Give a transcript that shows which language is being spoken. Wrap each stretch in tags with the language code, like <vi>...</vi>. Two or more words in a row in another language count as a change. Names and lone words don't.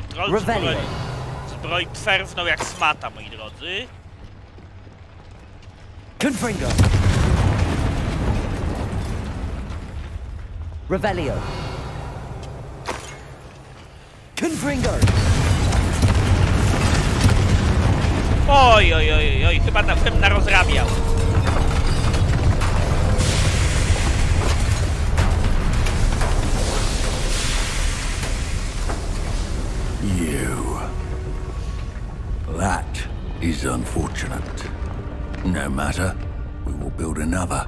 <pl>Troll zbroi przerwnął jak smata, moi drodzy.</pl> <la>Confringo! Revelio! Confringo!</la> <pl>Oj, oj, oj, oj, chyba na tym narozrabiał.</pl> <en>You. That is unfortunate. No matter, we will build another.</en>